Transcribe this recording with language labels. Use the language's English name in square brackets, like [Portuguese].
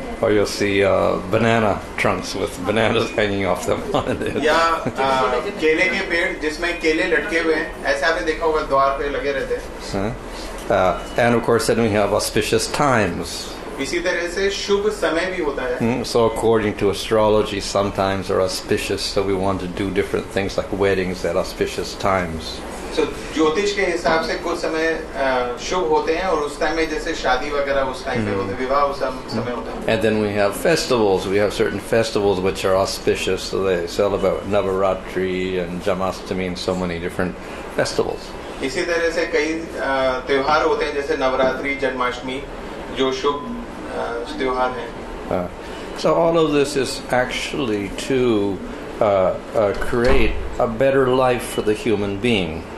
[English] Or you'll see banana trunks with bananas hanging off them. [Hindi] या केले के पेड़ जिसमें केले लटके हुए हैं, ऐसे आपने देखा होगा द्वार पे लगे रहते हैं. [English] And of course then we have auspicious times. [Hindi] इसी तरह से शुभ समय भी होता है. [English] So according to astrology, sometimes are auspicious, so we want to do different things like weddings at auspicious times. [Hindi] So ज्योतिष के हिसाब से कुछ समय शुभ होते हैं, और उस टाइम में जैसे शादी वगैरह उस टाइम पे होते हैं, विवाह उस समय होता है. [English] And then we have festivals. We have certain festivals which are auspicious, so they celebrate Navaratri and Jamashtami and so many different festivals. [Hindi] इसी तरह से कई त्योहार होते हैं, जैसे नवरात्रि, जन्माष्टमी, जो शुभ त्योहार हैं. [English] So all of this is actually to create a better life for the human being.